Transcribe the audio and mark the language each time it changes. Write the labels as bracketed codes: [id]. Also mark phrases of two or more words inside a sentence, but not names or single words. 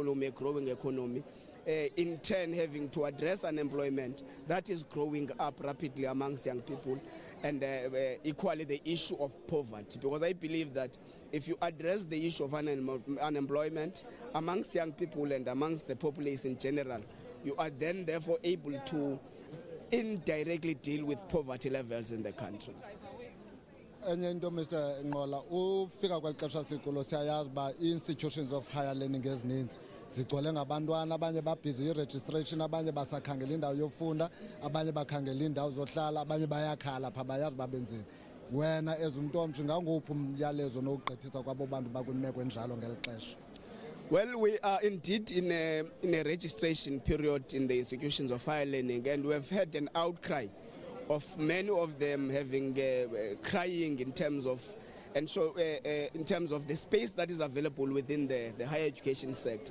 [en] a growing economy, in turn having to address unemployment that is growing up rapidly amongst young people, and equally the issue of poverty, because I believe that if you address the issue of unemployment amongst young people and amongst the populace in general, you are then therefore able to indirectly deal with poverty levels in the country. [xh] Enye into Mr. Nqola, ufika kweli xesha sikulo siyayazi uba ii- [en] institutions of higher learning [xh] ezininzi zigcwele ngabantwana, abanye babhizi i-registration, abanye basakhangela indawo yofunda, abanye bakhangela indawo zohlala, abanye bayakhala phaa bayazi uba benzini. Wena as umntu omtsha nganguphi umyalezo nowugqithisa kwabo bantu bakwimeko enjalo ngeli xesha? [en] Well, we are indeed in a registration period in the institutions of higher learning, and we have had an outcry of many of them having crying in terms of in terms of the space that is available within the higher education sector.